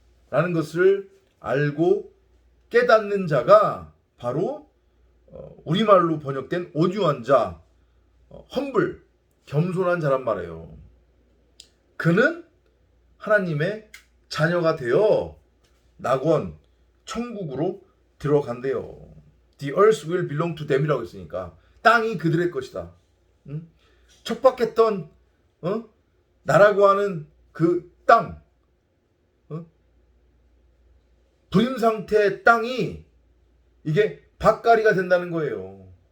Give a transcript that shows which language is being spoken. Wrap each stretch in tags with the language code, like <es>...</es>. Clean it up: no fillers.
<ko>라는 것을 알고 깨닫는 자가 바로 우리말로 번역된 온유한 자, 험블, 겸손한 자란 말이에요. 그는 하나님의 자녀가 되어 낙원, 천국으로 들어간대요.</ko> <en>The earth will belong to them이라고</en> <ko>했으니까 땅이 그들의 것이다. 척박했던 나라고 하는 그 땅, 불임 상태의 땅이 이게 밭가리가 된다는 거예요.</ko>